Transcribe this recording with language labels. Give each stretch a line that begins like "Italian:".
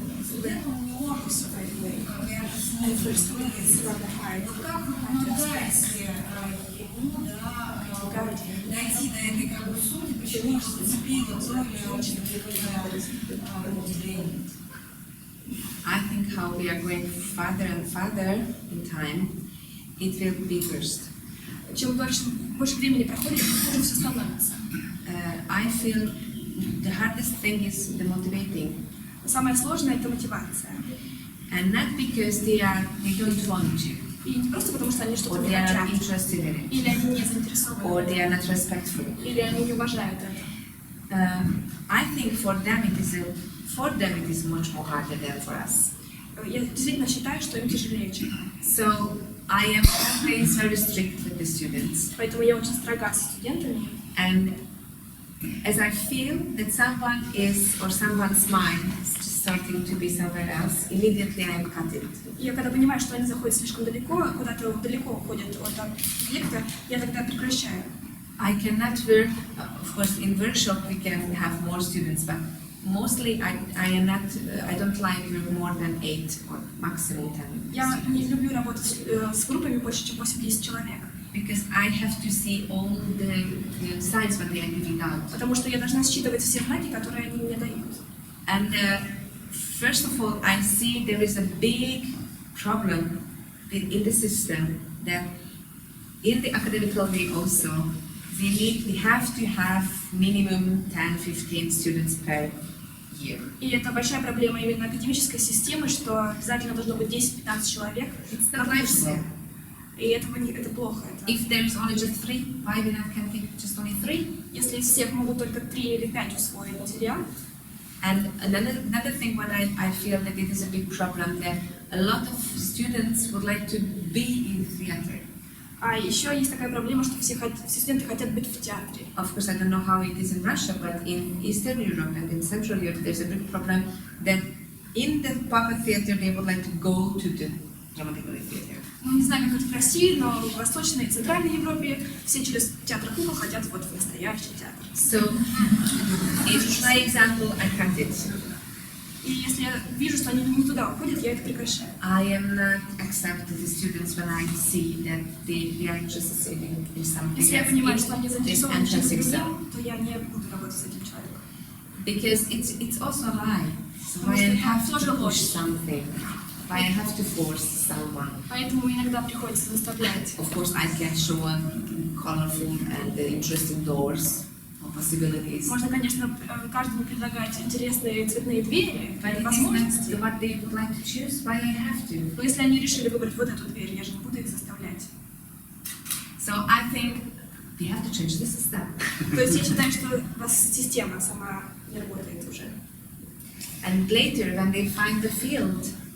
Russian: студентам не может вот как вы помогаете ему дойти до этой как бы сути, почему его зацепило то или очень удивление?
English: I think how we are going farther and farther in time, it will be worse.
Russian: Чем больше времени проходит, тем хуже все становится.
English: I feel the hardest thing is the motivating.
Russian: Самое сложное – это мотивация.
English: And not because they don't want to.
Russian: И не просто потому, что они что-то
English: Or
Russian: не
English: they are
Russian: хотят,
English: not interested in it.
Russian: или они не заинтересованы,
English: Or they are not respectful.
Russian: или они не уважают это.
English: I think for them it is much more harder than for us.
Russian: Я действительно считаю, что им тяжелее, чем нам.
English: So I am always very strict with the students.
Russian: Поэтому я очень строга с студентами.
English: And as I feel that someone is or someone's mind is starting to be somewhere else, immediately I am cut it.
Russian: Я когда понимаю, что они заходят слишком далеко, куда-то далеко уходят от объекта, я тогда прекращаю.
English: I cannot work, of course, in workshop we can have more students, but mostly I don't like work more than 8 or maximum 10.
Russian: Я не люблю работать с группами больше, чем 8-10 человек.
English: Because I have to see all the signs what they are giving out.
Russian: Потому что я должна считывать все знаки, которые они мне дают.
English: And first of all, I see there is a big problem in the system that in the academical way also, we have to have minimum 10-15 students per year.
Russian: И это большая проблема именно академической системы, что обязательно должно быть 10-15 человек на курсе. И это плохо.
English: If there is only just 3, why we not can take just only 3?
Russian: Если из всех могут только 3 или 5 усвоить материал.
English: And another thing what I feel that it is a big problem that a lot of students would like to be in theater.
Russian: А еще есть такая проблема, что все студенты хотят быть в театре.
English: Of course, I don't know how it is in Russia, but in Eastern Europe and in Central Europe, there's a big problem that in the puppet theater they would like to go to the dramatical theater.
Russian: Ну, не знаю, как это в России, но в Восточной и Центральной Европе все через театр кукол хотят вот в настоящий театр.
English: So, if, for example, I cut it.
Russian: И если я вижу, что они не туда уходят, я это прекращаю.
English: I am not accepting the students when I see that they are interested in something.
Russian: Если я понимаю, что они заинтересованы в чем-то
English: exam.
Russian: другом, то я не буду работать с этим человеком.
English: Because it's also a lie. So I have to push something. I have to force someone.
Russian: Поэтому иногда приходится заставлять.
English: Of course, I can show colorful and interesting doors or possibilities.
Russian: Можно, конечно, каждому предлагать интересные цветные двери,
English: But it is
Russian: возможности.
English: not what they would like to choose. Why I have to?
Russian: Но если они решили выбрать вот эту дверь, я же не буду их заставлять.
English: So I think we have to change the system.
Russian: То есть я считаю, что у вас система сама не работает уже.
English: And later, when they find the field,